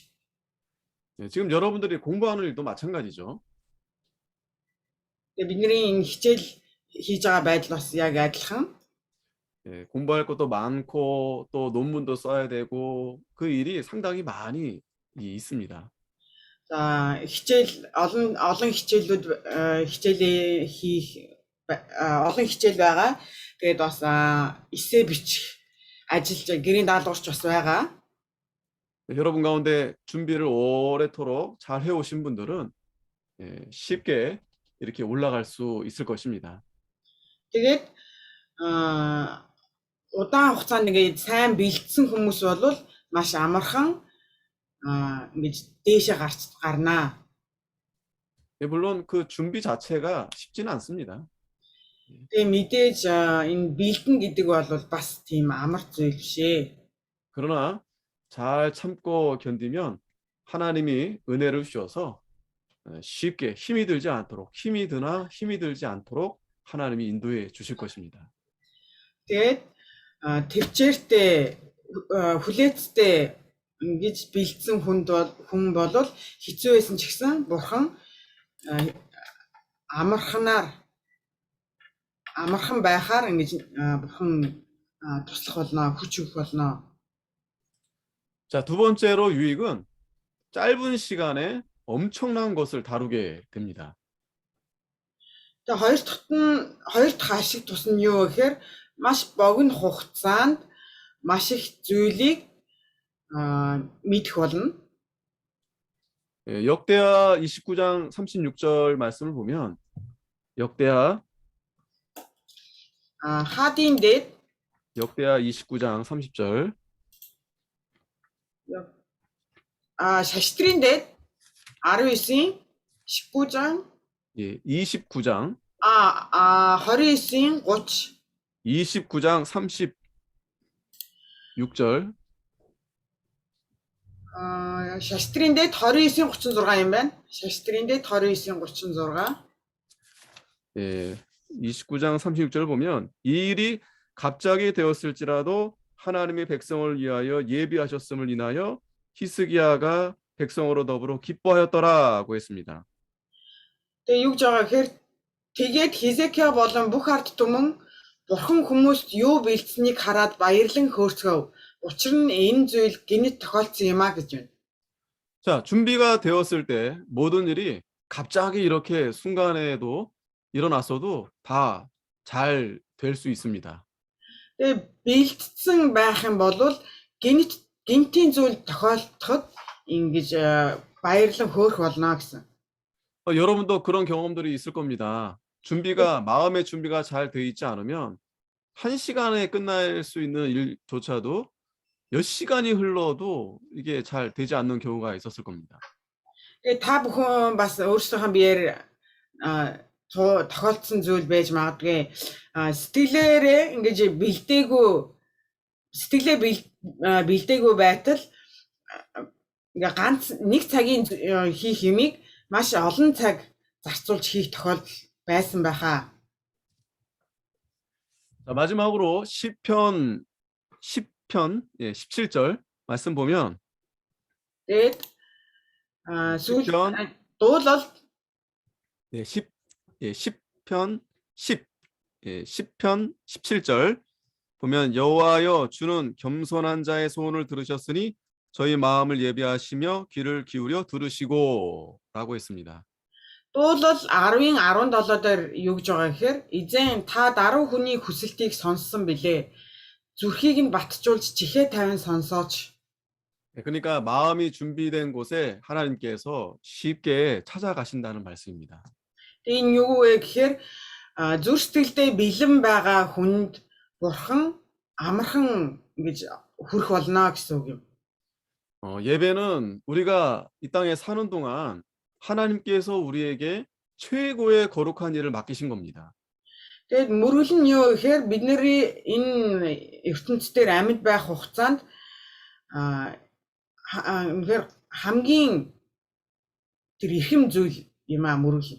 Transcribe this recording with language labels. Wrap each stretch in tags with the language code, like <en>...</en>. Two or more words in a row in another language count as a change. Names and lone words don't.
<ko>지금 여러분들이 공부하는 일도 마찬가지죠.</ko> <mn>Тэгээ бидний энэ хичээл хийж байгаа байдал бас яг адилхан.</mn> <ko>공부할 것도 많고 또 논문도 써야 되고 그 일이 상당히 많이 있습니다.</ko> <mn>За хичээл олон хичээлүүд олон хичээл байгаа. Тэгээд бас эссе бичих ажиллаж гэрийн даалгаварч бас байгаа.</mn> <ko>여러분 가운데 준비를 오래도록 잘 해오신 분들은 쉽게 이렇게 올라갈 수 있을 것입니다.</ko> <mn>Тэгээд удаан хугацаанд ингээд сайн бэлдсэн хүмүүс бол маш амархан ингэж дээшээ гарнаа.</mn> <ko>물론 그 준비 자체가 쉽지는 않습니다.</ko> <mn>Тэгээ мэдээж энэ бэлдэн гэдэг бол бас тийм амар зүйл биш ээ.</mn> <ko>그러나 잘 참고 견디면 하나님이 은혜를 주셔서 쉽게 힘이 들지 않도록 하나님이 인도해 주실 것입니다.</ko> <mn>Тэгээд төвчээртэй хүлээцтэй ингэж бэлдсэн хүн бол хэцүү байсан ч гэсэн бурхан амархан байхаар ингэж бурхан туслах болно, хүч өгөх болно.</mn> <ko>자, 두 번째로 유익은 짧은 시간에 엄청난 것을 다루게 됩니다.</ko> <mn>Тэгээ хоёр дахь ашиг тус нь юу гэхээр маш богино хугацаанд маш их зүйлийг мэдэх болно.</mn> <ko>역대하 29장 36절 말씀을 보면 역대하</ko> <mn>하адын дэд</mn> <ko>역대하 29장 30절</ko> <mn>шаштрын дэд 19-ийн 19장</mn> <ko>29장</ko> <mn>29-ийн 30</mn> <ko>29장 36절</ko> <mn>шаштрын дэд 29-ийн 36 юм байна. шаштрын дэд 29-ийн 36</mn> <ko>29장 36절을 보면 이 일이 갑자기 되었을지라도 하나님의 백성을 위하여 예비하셨음을 인하여 히스기야가 백성으로 더불어 기뻐하였더라고 했습니다.</ko> <mn>Тэгээ юу гэж байгаа гэхээр тэгээд Хизекия болон бүх ард түмэн бурхан хүмүүст юу бэлдсэнийг хараад баярлан хөөрцгөв. Учир нь энэ зүйл гинэт тохиолдсон юм а гэж байна.</mn> <ko>자, 준비가 되었을 때 모든 일이 갑자기 이렇게 순간에도 일어났어도 다 잘 될 수 있습니다.</ko> <mn>Тэгээ бэлдсэн байх юм бол гинтийн зүйл тохиолдоход ингэж баярлан хөөрөх болно гэсэн.</mn> <ko>여러분도 그런 경험들이 있을 겁니다. 마음의 준비가 잘 돼 있지 않으면 한 시간에 끝날 수 있는 일조차도 몇 시간이 흘러도 이게 잘 되지 않는 경우가 있었을 겁니다.</ko> <mn>Тэгээ та бүхэн бас өөрсдийнхөө биеэр тохиолдсон зүйл байж магадгүй. Сэтгэлээрээ ингэж бэлдээгүй байтал ингээ ганц нэг цагийн хийх юмыг маш олон цаг зарцуулж хийх тохиолдол байсан байхаа.</mn> <ko>자, 마지막으로 시편 17절 말씀 보면</ko> <mn>Тэгээд</mn> <ko>시편</ko> <mn>Дуул бол</mn> <ko>네, 10편 10편 17절 보면 여호와여 주는 겸손한 자의 소원을 들으셨으니 저희 마음을 예비하시며 귀를 기울여 들으시고 라고 했습니다.</ko> <mn>дуул бол 10-ын 17 дээр юу гэж байгаа гэхээр эзэн та даруй хүний хүсэлтийг сонссон билээ. Зүрхийг нь батжуулж чихээ тавин сонсооч.</mn> <ko>네, 그러니까 마음이 준비된 곳에 하나님께서 쉽게 찾아가신다는 말씀입니다.</ko> <mn>Тэгээ энэ юу вэ гэхээр зүрх сэтгэлдээ бэлэн байгаа хүнд бурхан амархан ингэж хүрэх болно гэсэн үг юм.</mn> <ko>예배는 우리가 이 땅에 사는 동안 하나님께서 우리에게 최고의 거룩한 일을 맡기신 겁니다.</ko> <mn>Тэгээд мөргөл нь юу гэхээр бидний энэ ертөнцийн дээр амьд байх хугацаанд үнэхээр хамгийн тэр эрхэм зүйл юм мөргөл.</mn>